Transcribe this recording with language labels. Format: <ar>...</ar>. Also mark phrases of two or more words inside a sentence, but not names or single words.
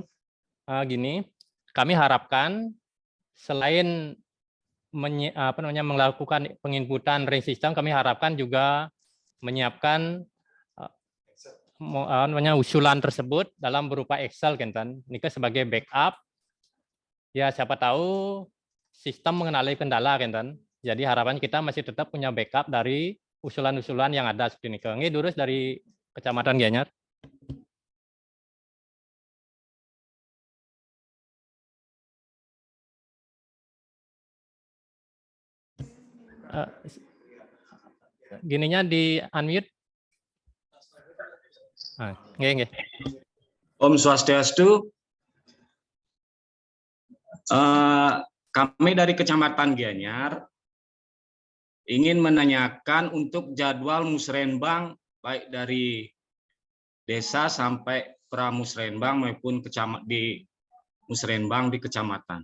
<id>Gini, kami harapkan selain melakukan penginputan ring system, kami harapkan juga menyiapkan usulan tersebut dalam berupa Excel Kenten. Ini sebagai backup. Ya siapa tahu sistem mengenali kendala Kenten. Jadi harapan kita masih tetap punya backup dari usulan-usulan yang ada seperti ini. Ini Durus dari Kecamatan Gianyar. Gininya di unmute. Nggih.</id> <ban>Om Swastiastu.</ban> <id>Kami dari Kecamatan Gianyar ingin menanyakan untuk jadwal musrenbang baik dari desa sampai pramusrenbang maupun di musrenbang di kecamatan.</id>